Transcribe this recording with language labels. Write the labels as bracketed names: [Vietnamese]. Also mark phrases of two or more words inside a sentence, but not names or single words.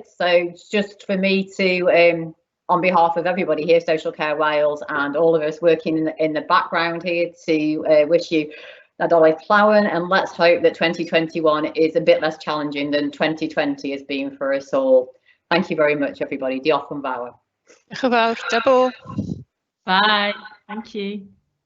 [English] So just for me to on behalf of everybody here, Social Care Wales, and all of us working in the background here, to wish you [Welsh] Nadolig Llawen, [English] and let's hope that 2021 is a bit less challenging than 2020 has been for us all. Thank you very much, everybody. [Welsh] Diolch yn fawr. Diolch yn fawr. Da bo. [English] Bye. Thank you.